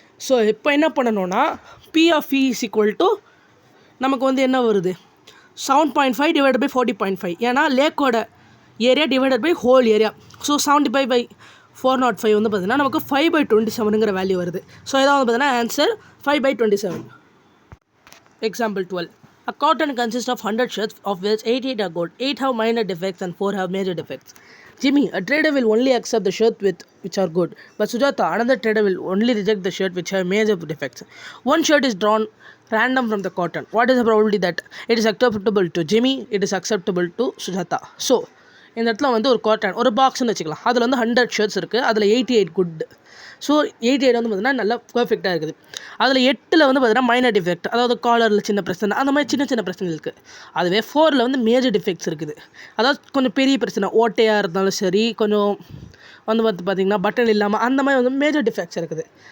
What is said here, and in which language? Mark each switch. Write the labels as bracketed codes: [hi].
[ta] So இப்போ என்ன பண்ணணும்னா P(E) = நமக்கு வந்து என்ன வருது 7.5 / 40.5. ஏன்னா லேக்கோட area divided by whole area. So 75/405 வந்து பார்த்திங்கன்னா நமக்கு 5/27ங்கிற வேல்யூ வருது. ஸோ இதான் வந்து பார்த்திங்கன்னா answer 5/27. [en] Example 12. A carton consists of 100 shirts, of which 88 are good, 8 have minor defects and 4 have major defects. Jimmy, a trader will only accept the shirts which are good, but Sujata, another trader, will only reject the shirt which have major defects. One shirt is drawn random from the carton. What is the probability that it is acceptable to Jimmy, it is acceptable to Sujata? [ta] So இந்த இடத்துல வந்து ஒரு cotton ஒரு பாக்ஸ்ன்னு வச்சுக்கலாம். அதில் வந்து 100 shirts இருக்குது, அதில் 88 குட். ஸோ 88 வந்து பார்த்திங்கன்னா நல்லா பர்ஃபெக்டாக இருக்குது. அதில் 8ல் வந்து பார்த்திங்கன்னா மைனர் டிஃபெக்ட், அதாவது காலரில் சின்ன பிரச்சனை, அந்த மாதிரி சின்ன பிரச்சனை இருக்குது. அதுவே 4ல் வந்து மேஜர் டிஃபெக்ட்ஸ் இருக்குது, அதாவது கொஞ்சம் பெரிய பிரச்சனை, ஓட்டையாக இருந்தாலும் சரி, கொஞ்சம் வந்து பார்த்திங்கன்னா பட்டன் இல்லாமல் அந்த மாதிரி வந்து மேஜர் டிஃபெக்ட்ஸ் இருக்குது.